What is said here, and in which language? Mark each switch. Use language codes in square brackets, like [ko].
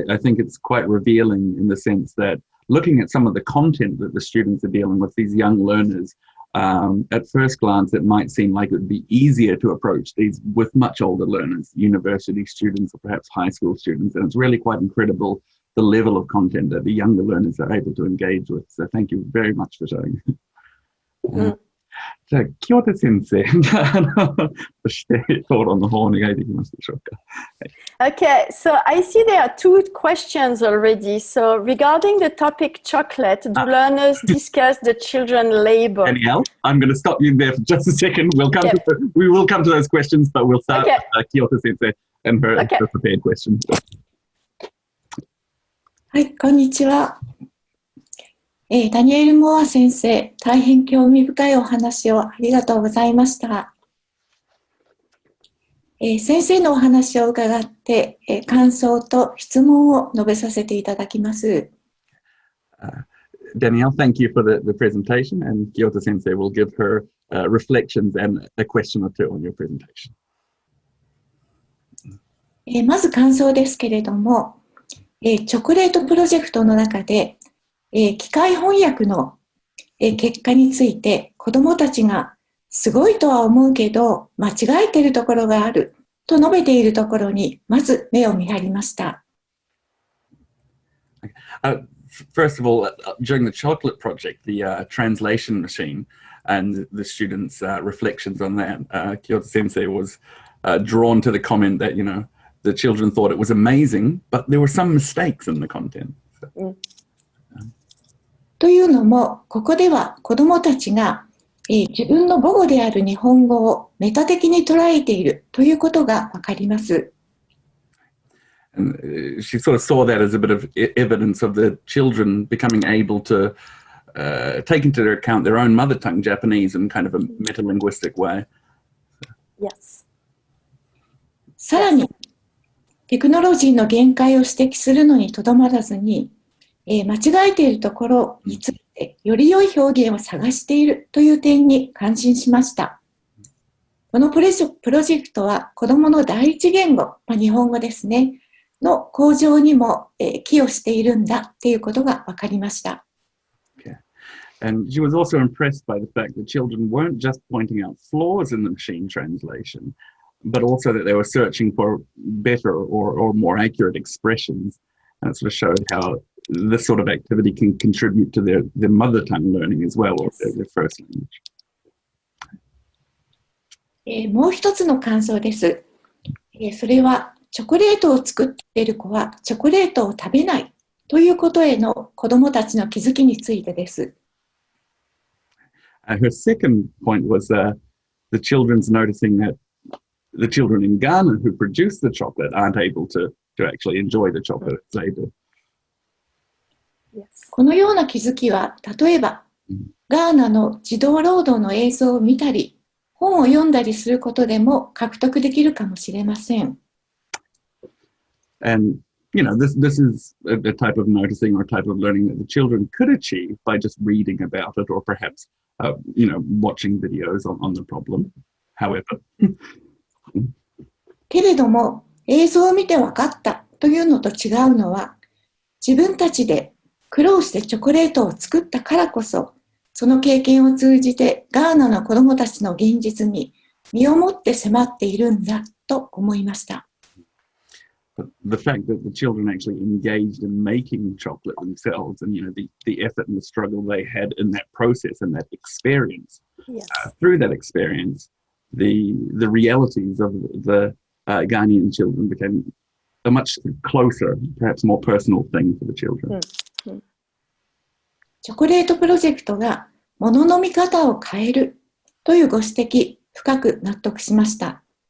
[en] I think it's quite revealing in the sense that looking at some of the content that the students are dealing with, these young learners, at first glance, it might seem like it would be easier to approach these with much older learners, university students or perhaps high school students. And it's really quite incredible the level of content that the younger learners are able to engage with. So thank you very much for showing. [ja] じゃあ、清田先生、そして討論の方お願いできますでしょうか。 [en] Okay, so I see there are two questions already. So regarding the topic chocolate, do learners discuss the children labor? Danielle, I'm going to stop you there for just a second. We will come to those questions, but we'll start with Kyoto Sensei and her prepared questions. [ja] はい、こんにちは。ダニエル・モア先生、大変興味深いお話をありがとうございました。先生のお話を伺って、感想と質問を述べさせていただきます。 [en] Danielle, thank you for the presentation, and Kyoto Sensei will give her reflections and a question or two on your presentation. [ja] まず感想ですけれども、チョコレートプロジェクトの中で、機械翻訳の結果について子どもたちがすごいとは思うけど間違えているところがあると述べているところにまず目を見張りました。 [en] First of all, during the chocolate project, the translation machine and the students' reflections on that, Kyoto Sensei was drawn to the comment that, the children thought it was amazing, but there were some mistakes in the content. So. [ja] というのも、ここでは子どもたちが、自分の母語である日本語をメタ的に捉えているということがわかります。 [en] And she sort of saw that as a bit of evidence of the children becoming able to take into their account their own mother tongue, Japanese, in kind of a metalinguistic way. Yes. [ja] さらに、テクノロジーの限界を指摘するのにとどまらずに、間違えているところについてより良い表現を探しているという点に感心しました。このプロジェクトは子どもの第一言語、日本語ですね、の向上にも寄与しているんだということが分かりました。 [en] Okay. And she was also impressed by the fact that children weren't just pointing out flaws in the machine translation, but also that they were searching for better or more accurate expressions. And it sort of showed how this sort of activity can contribute to their mother tongue learning as well, or their first language. [ja] もう一つの感想です。それはチョコレートを作っている子はチョコレートを食べないということへの子どもたちの気づきについてです。 [en] Her second point was the children's noticing that the children in Ghana who produce the chocolate aren't able to actually enjoy the chocolate as they do. [ja] このような気づきは、例えば、ガーナの児童労働の映像を見たり、本を読んだりすることでも獲得できるかもしれません。 [en] And, you know, this is a type of noticing or type of learning that the children could achieve by just reading about it or perhaps, you know, watching videos on the problem. However. [ja] けれども、映像を見て分かったというのと違うのは、自分たちで苦労してチョコレートを作ったからこそ、その経験を通じてガーナの子どもたちの現実に身をもって迫っているんだと思いました。 [en] The fact that the children actually engaged in making chocolate themselves and, you know, the effort and the struggle they had in that process and that experience, Yes. Through that experience, the realities of the Ghanaian children became a much closer, perhaps more personal thing for the children. [ja] チョコレートプロジェクトが物の見方を変えるというご指摘、深く納得しました。